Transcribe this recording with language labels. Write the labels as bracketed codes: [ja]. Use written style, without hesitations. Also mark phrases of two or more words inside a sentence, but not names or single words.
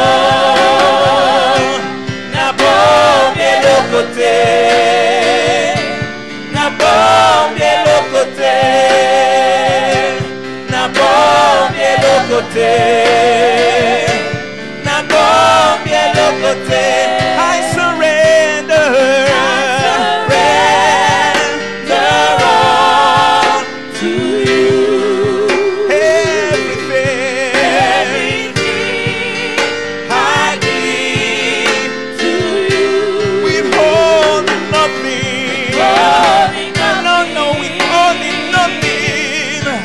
[ln] nabombi eloko te, nabombi eloko te, nabombi eloko te, nabombi eloko te, [en] I surrender, surrender all to you, everything I give to you, withholding nothing, no, no, withholding nothing,